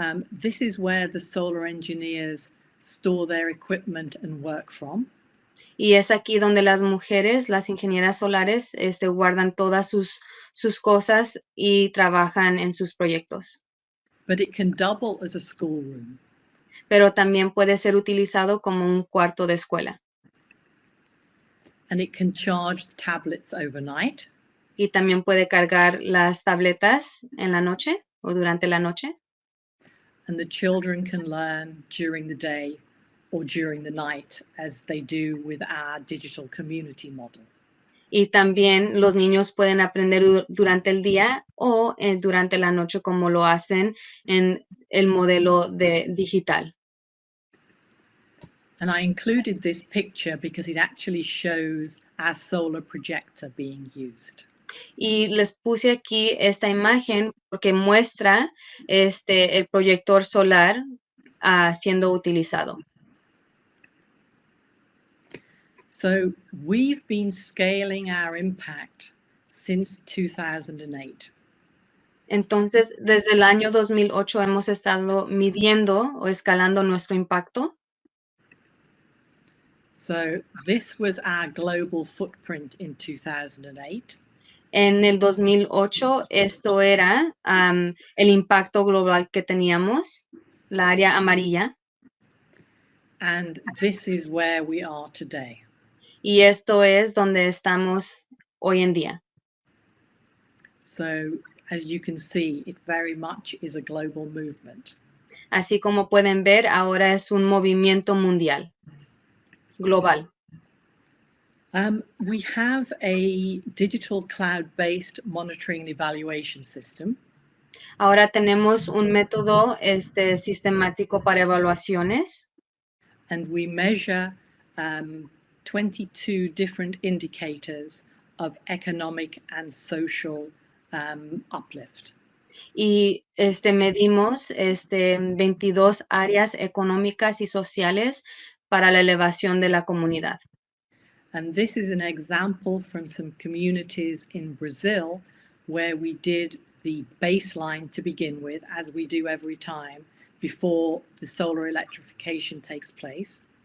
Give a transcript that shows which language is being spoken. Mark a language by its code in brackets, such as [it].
[en] This is where the solar engineers store their equipment and work from. [es] Y es aquí donde las mujeres, las ingenieras solares, guardan todas sus cosas y trabajan en sus proyectos. [en] But it can double as a schoolroom. [es] Pero también puede ser utilizado como un cuarto de escuela. [en] And it can charge the tablets overnight. [es] Y también puede cargar las tabletas en la noche o durante la noche. [en] And the children can learn during the day or during the night, as they do with our digital community model. [es] Y también los niños pueden aprender durante el día o durante la noche, como lo hacen en el modelo digital. [en] And I included this picture because it actually shows our solar projector being used. [es] Y les puse aquí esta imagen porque muestra el proyector solar siendo utilizado. [en] So we've been scaling our impact since 2008. [es] Entonces, desde el año 2008 hemos estado midiendo o escalando nuestro impacto. [en] So this was our global footprint in 2008. [es] En el 2008, esto era el impacto global que teníamos, la área amarilla. [en] And this is where we are today. [es] Y esto es donde estamos hoy en día. [en] So as you can see, it very much is a global movement. [es] Así como pueden ver, ahora es un movimiento mundial, global. [en] We have a digital cloud-based monitoring and evaluation system. [es] Ahora tenemos un método sistemático para evaluaciones. [en] And we measure 22 different indicators of economic and social uplift. [es] Y medimos 22 áreas económicas y sociales para la elevación de la comunidad. [en] And this is an example from some communities in Brazil where we did the baseline to begin with, as we do every time, before the solar electrification takes place.